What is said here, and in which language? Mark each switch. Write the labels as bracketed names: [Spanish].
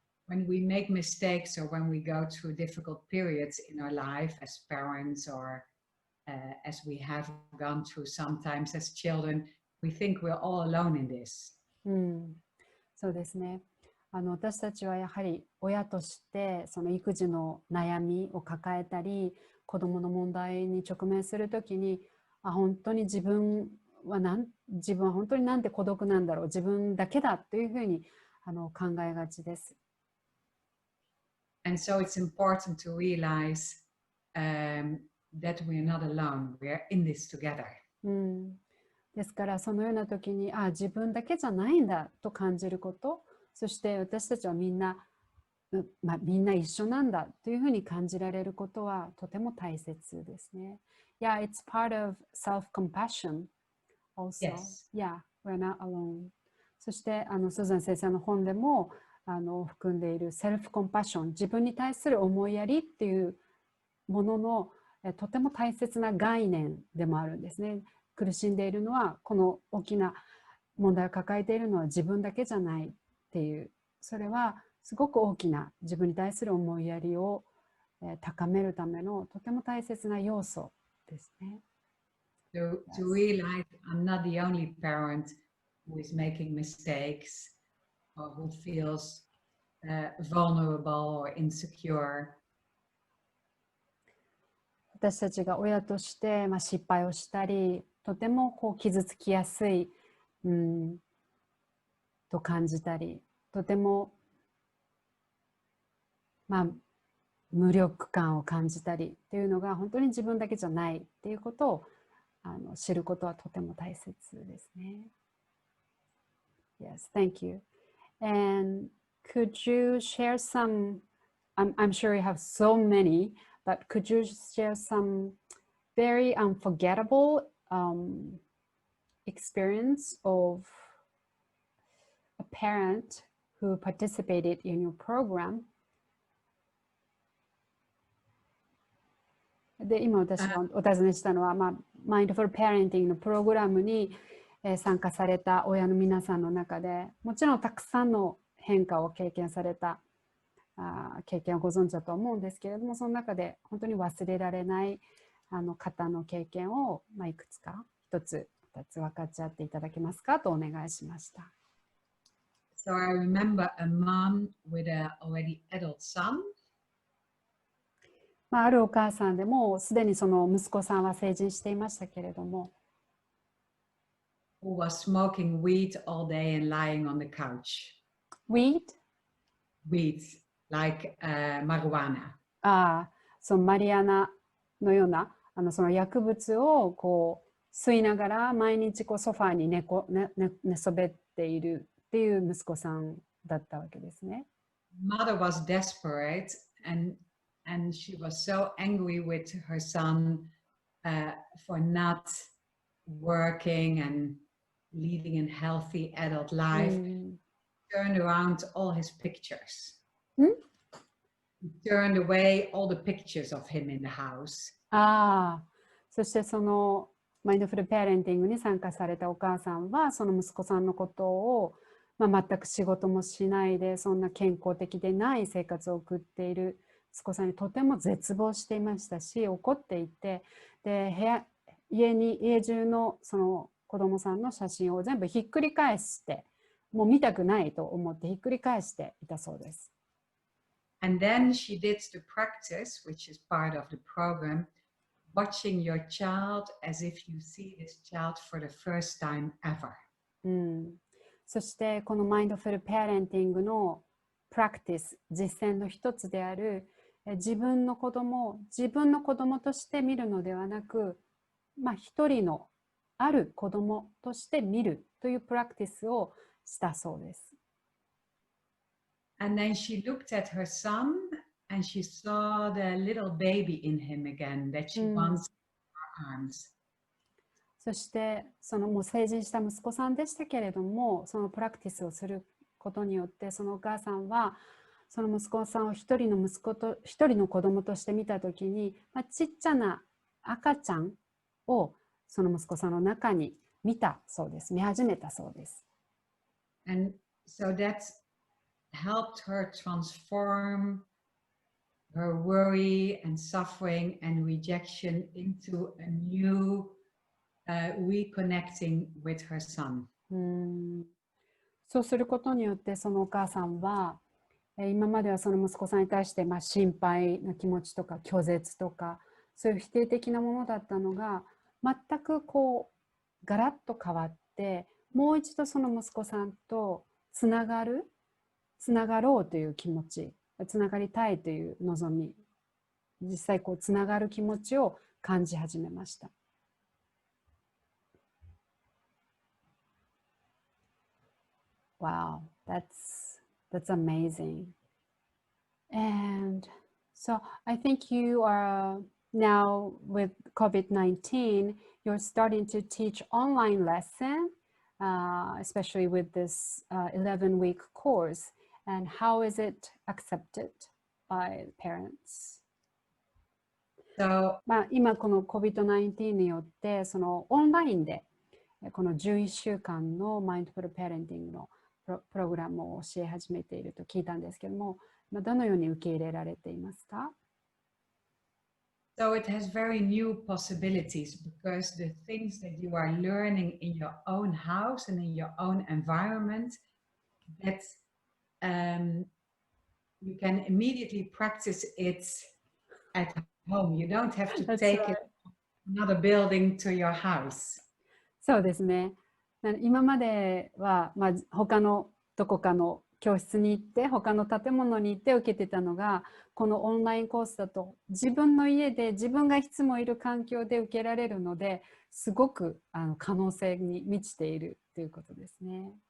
[English] When we make mistakes or when we go through difficult periods in our life as parents or as we have gone through sometimes as children, we think we're all alone in this. [Japanese] そうですね。私たちはやはり親としてその育児の悩みを抱えたり、子どもの問題に直面するときに、本当に自分は本当になんて孤独なんだろう、自分だけだというふうに考えがちです。 [English] And so it's important to realize that we're not alone. We're in this together. [Japanese] ですからそのような時に自分だけじゃないんだと感じること、そして私たちはみんな一緒なんだというふうに感じられることはとても大切ですね。 [English] It's part of self-compassion also. Yes. We're not alone. [Japanese] そしてスーザン先生の本でも含んでいるセルフコンパッション、自分に対する思いやりっていうもののとても大切な概念でもあるんですね。苦しんでいるのはこの大きな問題を抱えているのは自分だけじゃないっていう、それはすごく大きな自分に対する思いやりを高めるためのとても大切な要素ですね。 [English] To realize I'm not the only parent who is making mistakes or who feels vulnerable or insecure. [Japanese] 私たちが親として失敗をしたり、とても傷つきやすい、と感じたり、とても無力感を感じたりっていうのが本当に自分だけじゃないっていうことを知ることはとても大切ですね。 [English] Yes, thank you. And could you share some, I'm sure you have so many, but could you share some very unforgettable experience of a parent who participated in your program? [Japanese] で今私がお尋ねしたのは、マインドフルペアレンティングのプログラムに参加された親の皆さんの中でもちろんたくさんの変化を経験された経験をご存知だと思うんですけれども、その中で本当に忘れられない方の経験をいくつか1つ2つ分かち合っていただけますかとお願いしました。 [English] So I remember a mom with an already adult son. [Japanese] あるお母さんでもすでにその息子さんは成人していましたけれども、 [English] who was smoking weed all day and lying on the couch. Weed? Weed, like marijuana. [Japanese] そのマリアナのようなその薬物をこう吸いながら毎日こうソファーに寝そべっているっていう息子さんだったわけですね。 [English] Mother was desperate and she was so angry with her son for not working and leading a healthy adult life. Turned around all his pictures. Turned away all the pictures of him in the house. [Japanese] そしてそのマインドフルペアレンティングに参加されたお母さんはその息子さんのことを、全く仕事もしないでそんな健康的でない生活を送っている息子さんにとても絶望していましたし、怒っていて、で家中のその子供さんの写真を全部ひっくり返して、もう見たくないと思ってひっくり返していたそうです。 [English] And then she did the practice, which is part of the program, watching your child as if you see this child for the first time ever. [Japanese] そしてこのマインドフルペアレンティングのプラクティス、実践の一つである自分の子供を自分の子供として見るのではなく、一人のある子供として見るというプラクティスをしたそうです。 [English] And then she looked at her son and she saw the little baby in him again that she wants in her arms. [Japanese] そしてそのもう成人した息子さんでしたけれども、そのプラクティスをすることによってそのお母さんはその息子さんを一人の子供として見たときに、ちっちゃな赤ちゃんをその息子さんの中に見始めたそうです。 [English] And so that helped her transform her worry and suffering and rejection into a new reconnecting with her son. [Japanese] そうすることによってそのお母さんは今まではその息子さんに対して心配な気持ちとか拒絶とかそういう否定的なものだったのが全くこうガラッと変わって、もう一度その息子さんとつながろうという気持ち、つながりたいという望み、実際こうつながる気持ちを感じ始めました。 [English] Wow, that's amazing. And so I think you are now with COVID-19, you're starting to teach online lesson, especially with this 11-week course. And how is it accepted by parents? So, [Japanese] 今この COVID-19 によってそのオンラインでこの11週間のマインドフルペアレンティングのプログラムを教え始めていると聞いたんですけども、どのように受け入れられていますか？ [English] So it has very new possibilities because the things that you are learning in your own house and in your own environment, that you can immediately practice it at home. You don't have to take it another building to your house. [Japanese] そうですね。今までは、他のどこかの教室に行って他の建物に行って受けてたのが、このオンラインコースだと自分の家で自分がいつもいる環境で受けられるので、すごく可能性に満ちているということですね。